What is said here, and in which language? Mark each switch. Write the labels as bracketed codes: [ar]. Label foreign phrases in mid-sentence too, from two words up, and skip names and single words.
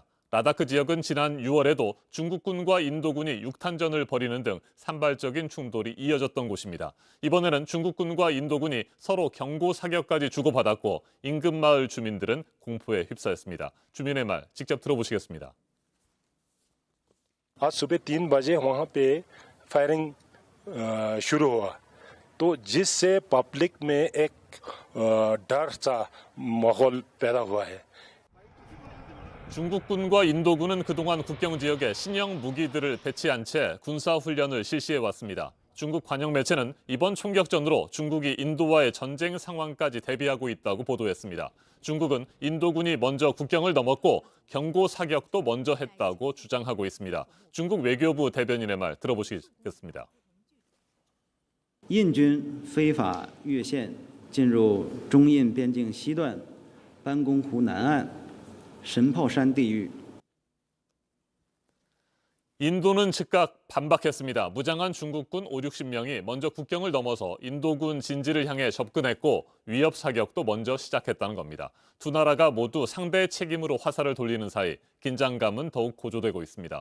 [ko] 라다크 지역은 지난 6월에도 중국군과 인도군이 육탄전을 벌이는 등 산발적인 충돌이 이어졌던 곳입니다. 이번에는 중국군과 인도군이 서로 경고 사격까지 주고받았고 인근 마을 주민들은 공포에 휩싸였습니다. 주민의 말 직접 들어보시겠습니다. [hi] आज सुबह 3 बजे वहां पे फायरिंग शुरू हुआ तो जिससे पब्लिक में एक डर सा माहौल पैदा हुआ है. [ko] 중국군과 인도군은 그동안 국경 지역에 신형 무기들을 배치한 채 군사훈련을 실시해왔습니다. 중국 관영 매체는 이번 총격전으로 중국이 인도와의 전쟁 상황까지 대비하고 있다고 보도했습니다. 중국은 인도군이 먼저 국경을 넘었고 경고 사격도 먼저 했다고 주장하고 있습니다. 중국 외교부 대변인의 말 들어보시겠습니다. [zh] 印军非法越线进入中印边境西段班公湖南岸 神炮山地域 [ko] 인도는 즉각 반박했습니다. 무장한 중국군 50~60명이 먼저 국경을 넘어서 인도군 진지를 향해 접근했고 위협 사격도 먼저 시작했다는 겁니다. 두 나라가 모두 상대의 책임으로 화살을 돌리는 사이 긴장감은 더욱 고조되고 있습니다.